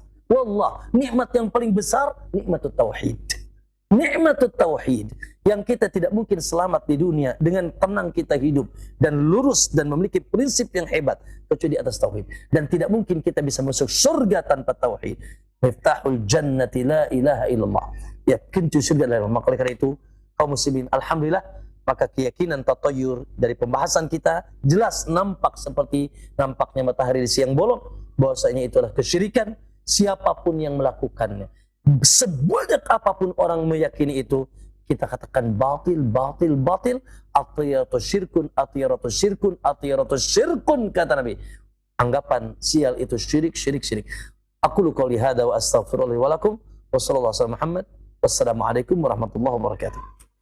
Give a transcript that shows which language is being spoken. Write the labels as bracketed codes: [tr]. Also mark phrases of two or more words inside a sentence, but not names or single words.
[id] Wallah, nikmat yang paling besar, [ar] نعمة التوحيد. نعمة التوحيد [id] yang kita tidak mungkin selamat di dunia dengan tenang kita hidup dan lurus dan memiliki prinsip yang hebat kecuali di atas tauhid. Dan tidak mungkin kita bisa masuk surga tanpa tauhid. [ar] مفتاح الجنة لا إله إلا الله. [id] Ya, kunci surga adalah. Maka karena itu kaum muslimin, alhamdulillah, maka keyakinan tatayur dari pembahasan kita jelas nampak seperti nampaknya matahari di siang bolong, bahwasanya itulah kesyirikan siapapun yang melakukannya. Sebanyak apapun orang meyakini itu, kita katakan batil, batil, batil. [ar] الطيرة شرك، الطيرة شرك، الطيرة شرك, [id] kata Nabi. Anggapan sial itu syirik, syirik, syirik. [ar] أقول قولي هذا وأستغفر الله ولكم وصلى الله عليه وسلم محمد. والسلام عليكم ورحمة الله وبركاته.